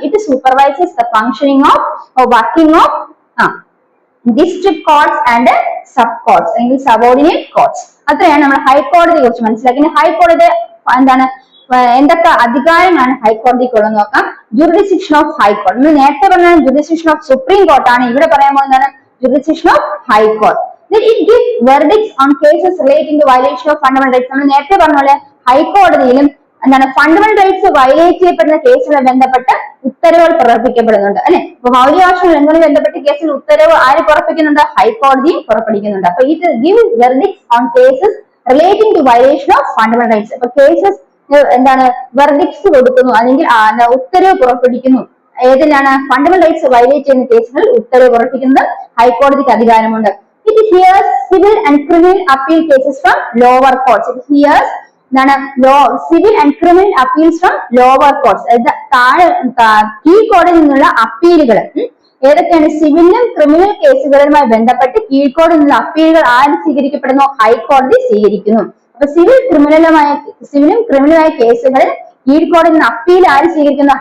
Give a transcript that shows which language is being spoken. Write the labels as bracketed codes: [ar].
[en] It supervises the functioning of working of district courts and sub courts അല്ലെങ്കിൽ subordinate courts. [ml] അത്രയാണ് നമ്മൾ ഹൈക്കോടതിയെ കുറിച്ച് മനസ്സിലാക്കി. ഹൈക്കോടതി എന്താണ്, എന്തൊക്കെ അധികാരമാണ് ഹൈക്കോടതിക്കുള്ളത് നോക്കാം. ജുറിഡിക്ഷൻ ഓഫ് ഹൈക്കോടതി, നമ്മൾ നേരത്തെ പറഞ്ഞ ജുറിഡിക്ഷൻ ഓഫ് സുപ്രീം കോർട്ടാണ്. ഇവിടെ പറയാൻ പോകുന്നതാണ് jurisdiction of high court. [en] It gives verdicts on cases relating to violation of fundamental rights. [ml] നമ്മൾ നേരത്തെ പറഞ്ഞ പോലെ ഹൈക്കോടതിയിലും എന്താണ് ഫണ്ടമെന്റൽ റൈറ്റ്സ് വയലേറ്റ് ചെയ്യപ്പെടുന്ന കേസുമായി ബന്ധപ്പെട്ട് ഉത്തരവുകൾ പുറപ്പെടുവിക്കപ്പെടുന്നുണ്ട് അല്ലെ. അപ്പൊ മൗലികാവകാശങ്ങൾ എങ്ങനെ ബന്ധപ്പെട്ട കേസിൽ ഉത്തരവ് ആര് പുറപ്പെടുവിക്കുന്നുണ്ട്? ഹൈക്കോടതിയും പുറപ്പെടുവിക്കുന്നുണ്ട്. അപ്പൊ ഇത് [en] Give verdicts on cases relating to violation of fundamental rights. [ml] അപ്പൊ കേസസ് എന്താണ് വെർഡിക്ട്സ് കൊടുക്കുന്നു അല്ലെങ്കിൽ ഉത്തരവ് പുറപ്പെടുവിക്കുന്നു. ഏതിലാണ്? ഫണ്ടമെന്റൽ റൈറ്റ്സ് വയലേറ്റ് ചെയ്യുന്ന കേസുകളിൽ ഉത്തരവ് പുറപ്പെടുവിക്കുന്നത് ഹൈക്കോടതിക്ക് അധികാരമുണ്ട്. [en] It hears civil and criminal appeal cases from lower courts. It hears [ml] എന്താണ് [en] civil and criminal appeals from lower courts, [ml] താഴെ കീഴ്ക്കോടതിയിൽ നിന്നുള്ള അപ്പീലുകൾ. ഏതൊക്കെയാണ്? സിവിലും ക്രിമിനൽ കേസുകളുമായി ബന്ധപ്പെട്ട് കീഴ്ക്കോടതിയിൽ നിന്നുള്ള അപ്പീലുകൾ ആര് സ്വീകരിക്കപ്പെടുന്നു? ഹൈക്കോടതി സ്വീകരിക്കുന്നു. അപ്പൊ സിവിലും ക്രിമിനലായ കേസുകളിൽ കീഴ്ക്കോടതിയിൽ നിന്ന് അപ്പീൽ ആര് സ്വീകരിക്കുന്നു?